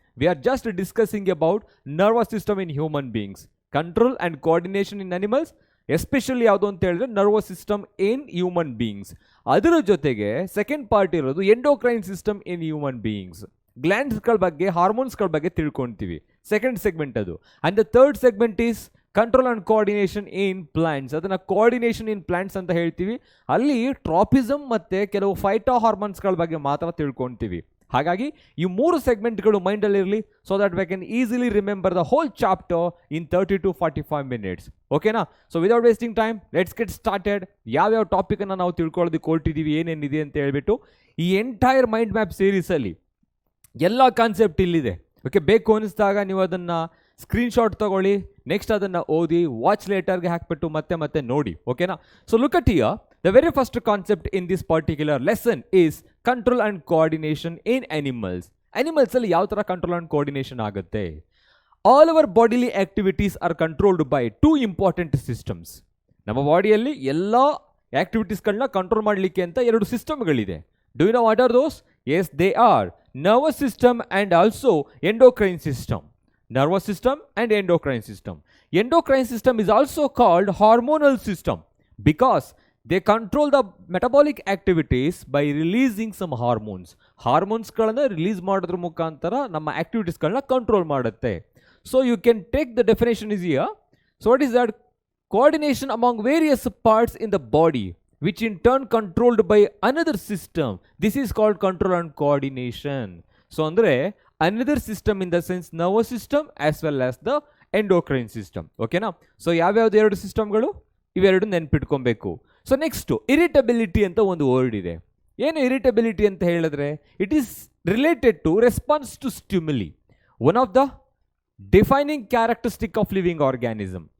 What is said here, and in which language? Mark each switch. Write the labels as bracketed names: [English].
[English] We are just discussing about nervous system in human beings, control and coordination in animals, especially [Kannada] ಯಾವುದು ಅಂತ ಹೇಳಿದ್ರೆ [English] nervous system in human beings. [Kannada] ಅದರ ಜೊತೆಗೆ [English] Second part ಇರೋದು endocrine system in human beings. [Kannada] ಗ್ಲ್ಯಾಂಡ್ಸ್ಗಳ ಬಗ್ಗೆ, ಹಾರ್ಮೋನ್ಸ್ಗಳ ಬಗ್ಗೆ ತಿಳ್ಕೊಳ್ತೀವಿ. Second segment ಅದು. [English] And the third segment is control and coordination in plants. [Kannada] ಅದನ್ನು [English] coordination in plants [Kannada] ಅಂತ ಹೇಳ್ತೀವಿ. ಅಲ್ಲಿ ಟ್ರಾಪಿಸಮ್ ಮತ್ತು ಕೆಲವು ಫೈಟೋ ಹಾರ್ಮೋನ್ಸ್ಗಳ ಬಗ್ಗೆ ಮಾತ್ರ ತಿಳ್ಕೊಳ್ತೀವಿ. ಹಾಗಾಗಿ ಈ 3 ಸೆಗ್ಮೆಂಟ್ಗಳು ಮೈಂಡಲ್ಲಿರಲಿ, [English] So that we can easily remember the whole chapter in 30 to 45 minutes. [Kannada] ಓಕೆನಾ? [English] So without wasting time let's get started. [Kannada] ಯಾವ್ಯಾವ ಟಾಪಿಕನ್ನು ನಾವು ತಿಳ್ಕೊಳ್ಳೋದಕ್ಕೆ ಹೊರಟಿದ್ದೀವಿ, ಏನೇನಿದೆ ಅಂತ ಹೇಳ್ಬಿಟ್ಟು ಈ ಎಂಟೈರ್ ಮೈಂಡ್ ಮ್ಯಾಪ್ ಸೀರೀಸಲ್ಲಿ ಎಲ್ಲ ಕಾನ್ಸೆಪ್ಟ್ ಇಲ್ಲಿದೆ. ಓಕೆ, ಬೇಕು ಅನಿಸಿದಾಗ ನೀವು ಅದನ್ನು ಸ್ಕ್ರೀನ್ಶಾಟ್ ತಗೊಳ್ಳಿ, ನೆಕ್ಸ್ಟ್ ಅದನ್ನು ಓದಿ [English] watch ಲೇಟರ್ಗೆ [Kannada] ಹಾಕ್ಬಿಟ್ಟು ಮತ್ತೆ ನೋಡಿ. ಓಕೆನಾ? [English] So look at here. The very first concept in this particular lesson is control and coordination in animals. [Kannada] Animals ಅಲ್ಲಿ ಯಾವ ಥರ [English] control and coordination [Kannada] ಆಗುತ್ತೆ? [English] All our bodily activities are controlled by 2 important systems. [Kannada] ನಮ್ಮ ಬಾಡಿಯಲ್ಲಿ ಎಲ್ಲ ಆಕ್ಟಿವಿಟೀಸ್ಗಳನ್ನ control ಮಾಡಲಿಕ್ಕೆ ಅಂತ 2 ಸಿಸ್ಟಮ್ಗಳಿದೆ. [English] Do you know what are those? Yes, they are nervous system and also endocrine system. Nervous system and endocrine system. Endocrine system is also called hormonal system because they control the metabolic activities by releasing some hormones. [Kannada] ಹಾರ್ಮೋನ್ಸ್ಗಳನ್ನು release ಮಾಡೋದ್ರ ಮುಖಾಂತರ ನಮ್ಮ ಆಕ್ಟಿವಿಟೀಸ್ಗಳನ್ನ control ಮಾಡುತ್ತೆ. [English] So you can take the definition is here. So what is that? Coordination among various parts in the body which in turn controlled by another system. This is called control and coordination. So [Kannada] ಅಂದರೆ [English] another system in the sense nervous system as well as the endocrine system. [Kannada] ಓಕೆನಾ? So ಯಾವ್ಯಾವ್ದು 2 ಸಿಸ್ಟಮ್ಗಳು ಇವೆರಡು ನೆನ್ಪಿಟ್ಕೊಬೇಕು. So next irritability ಅಂತ ಒಂದು word ಇದೆ. ಏನು irritability ಅಂತ ಹೇಳಿದ್ರೆ, [English] It is related to response to stimuli. One of the defining characteristic of living organism.